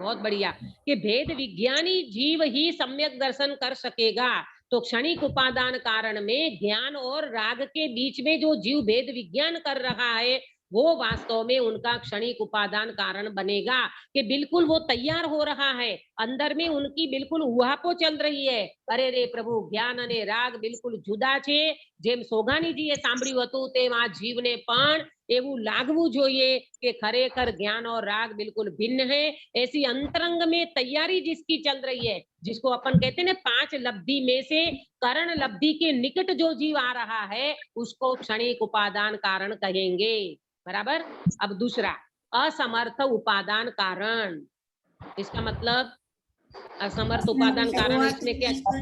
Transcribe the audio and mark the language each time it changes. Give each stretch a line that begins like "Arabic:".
Hindi: बहुत बढ़िया, कि भेद विज्ञानी जीव ही सम्यक दर्शन कर सकेगा। तो क्षणिक उपादान कारण में ज्ञान और राग के बीच में जो जीव भेद विज्ञान कर रहा है वो वास्तव में उनका क्षणिक उपादान कारण बनेगा, कि बिल्कुल वो तैयार हो रहा है, अंदर में उनकी बिल्कुल उहापो चल रही है।
Gujarati: अरे रे प्रभु, ज्ञान અને રાગ બિલકુલ જુદા છે। જેમ સોગાનીજીએ સાંભળ્યું હતું તેમ આ જીવને પણ એવું लागવું જોઈએ કે ખરેખર
Hindi: ज्ञान और राग बिल्कुल भिन्न है। ऐसी अंतरंग में तैयारी जिसकी चल रही है, जिसको अपन कहते हैं ना 5 लब्धि में से करण लब्धि के निकट जो जीव आ रहा है उसको क्षणिक उपादान कारण कहेंगे। बराबर। अब दूसरा, असमर्थ उपादान कारण। इसका मतलब असमर्थ उपादान कारण इसमें क्या?